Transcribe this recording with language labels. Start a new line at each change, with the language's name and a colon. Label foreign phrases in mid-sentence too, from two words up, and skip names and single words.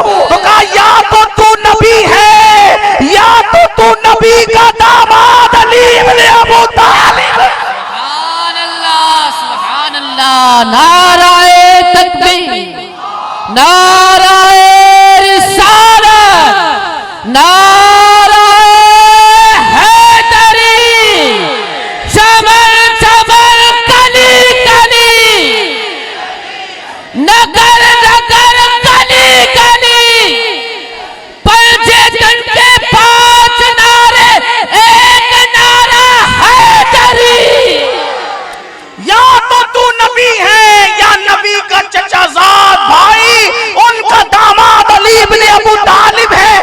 Urdu: تو کہا یا تو نبی ہے یا تو نبی کا داماد علی ابن ابو طالب۔ سبحان اللہ، سبحان اللہ، نعرہ تکبیر، نعرہ رسالت، نعرہ حیدری، چمن چمن کلی کلی، نگر نگر کلی کلی، پنجے تن کے 5 نعرے، ایک نعرہ حیدری۔ یا تو نبی ہے یا نبی کا چچا زاد بھائی، ان کا داماد علی ابن ابو طالب ہے۔